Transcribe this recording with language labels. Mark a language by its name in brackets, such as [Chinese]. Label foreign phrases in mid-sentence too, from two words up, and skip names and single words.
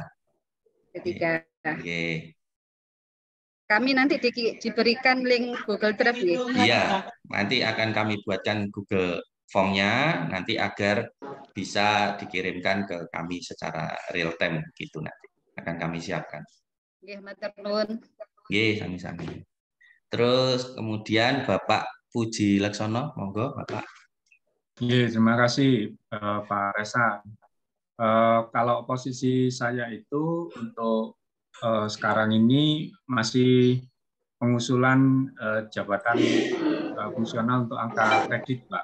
[Indonesian] BP3. Kami nanti diberikan link Google Drive ya? Iya, nanti akan kami buatkan Google Form-nya nanti agar bisa dikirimkan ke kami secara [English] real time [Indonesian] gitu nanti. Akan kami siapkan. [Javanese] Nggih, matur nuwun. Nggih, sami-sami. [Indonesian] Terus kemudian Bapak Puji Laksono, monggo Bapak. Terima kasih Pak Reza. Kalau posisi saya itu untuk sekarang ini masih pengusulan jabatan fungsional untuk angka kredit, Pak.